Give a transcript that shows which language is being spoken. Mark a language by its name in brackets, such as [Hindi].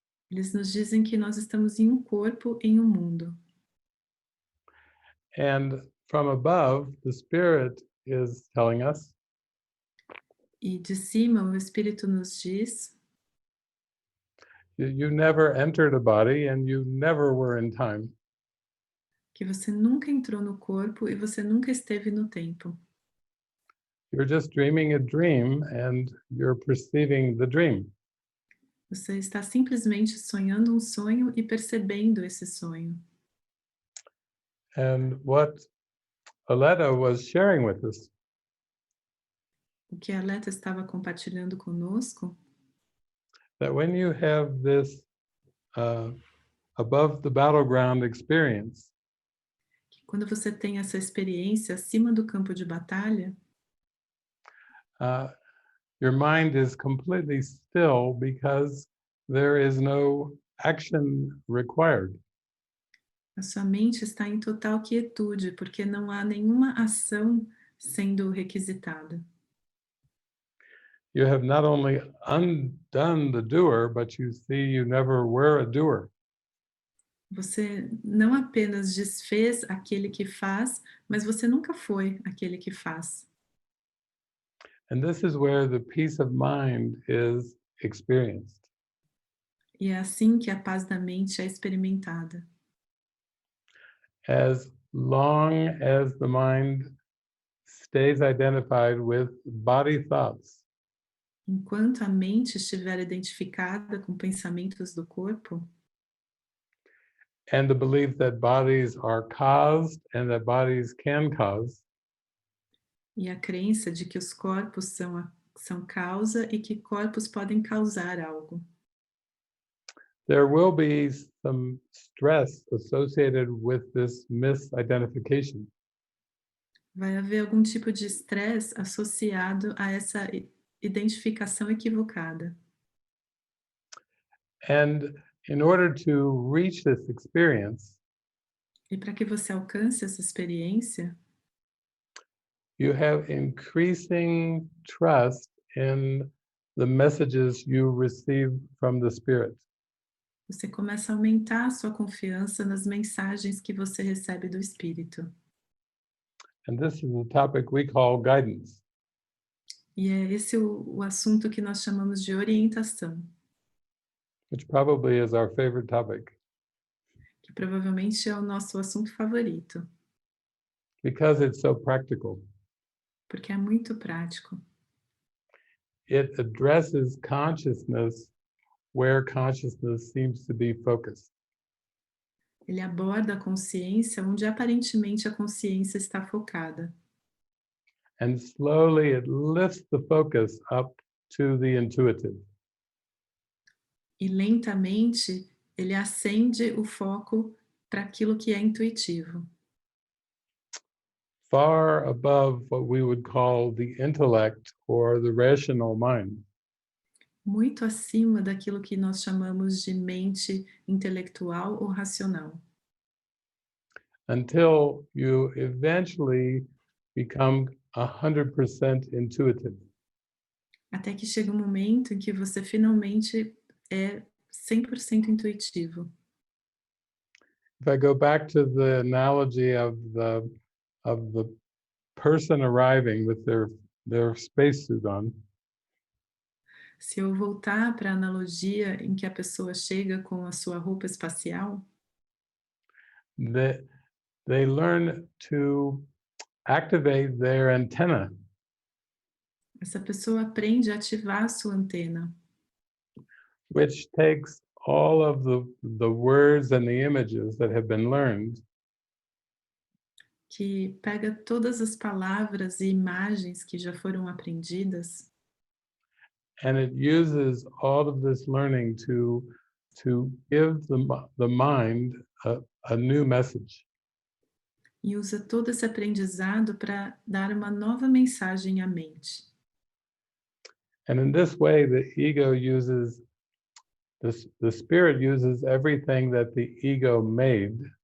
[Portuguese] eles nos dizem que nós estamos em um corpo, em um mundo. [English] And from above, the spirit is telling us [Portuguese] E de cima o Espírito nos diz: [English] you never entered a body and you never were in time. [Portuguese] que você nunca entrou no corpo e você nunca esteve no tempo. [English] You're just dreaming a dream and you're perceiving the dream. [Portuguese] Você está simplesmente sonhando um sonho e percebendo esse sonho. [English] And what Aletta was sharing with us [Portuguese] O que a Leta estava compartilhando conosco, [English] that when you have this above the battleground experience, [Portuguese] que quando você tem essa experiência acima do campo de batalha, [English] your mind is completely still because there is no action required. [Portuguese] a sua mente está em total quietude, porque não há nenhuma ação sendo requisitada. [English] You have not only undone the doer, but you see you never were a doer. [Portuguese] Você não apenas desfez aquele que faz, mas você nunca foi aquele que faz. [English] And this is where the peace of mind is experienced. [Portuguese] E é assim que a paz da mente é experimentada. [English] As long as the mind stays identified with body thoughts, [Portuguese] Enquanto a mente estiver identificada com pensamentos do corpo, [English] and the belief that bodies are caused and that bodies can cause, [Portuguese] e a crença de que os corpos são causa e que corpos podem causar algo. [English] there will be some stress associated with this misidentification. [Portuguese] Vai haver algum tipo de estresse associado a essa identificação equivocada. [English] And in order to reach this experience, [Portuguese] E para que você alcance essa experiência, [English] you have increasing trust in the messages you receive from the Spirit. [Portuguese] você começa a aumentar a sua confiança nas mensagens que você recebe do Espírito. [English] And this is a topic we call guidance. [Portuguese] E é esse o assunto que nós chamamos de orientação, [English] Which probably is our favorite topic [Portuguese] que provavelmente é o nosso assunto favorito, [English] because it's so practical. [Portuguese] porque é muito prático. [English] It addresses consciousness where consciousness seems to be focused. [Portuguese] Ele aborda a consciência onde aparentemente a consciência está focada. [English] And slowly it lifts the focus up to the intuitive. [Portuguese] E lentamente ele acende o foco para aquilo que é intuitivo, [English] Far above what we would call the intellect or the rational mind. [Portuguese] muito acima daquilo que nós chamamos de mente intelectual ou racional, [English] Until you eventually become 100% intuitive. [Portuguese] até que chega um momento em que você finalmente é 100% intuitivo. [English] If I go back to the analogy of the person arriving with their spacesuit on, [Portuguese] Se eu voltar para a analogia em que a pessoa chega com a sua roupa espacial, [English] they learn to activate their antenna, [Portuguese] essa pessoa aprende a ativar a sua antena, [English] which takes all of the words and the images that have been learned [Portuguese] que pega todas as palavras e imagens que já foram aprendidas [English] and it uses all of this learning to give the mind a new message. [Portuguese] e usa todo esse aprendizado para dar uma nova mensagem à mente. [English] And in this way, the ego uses the spirit uses everything that the ego made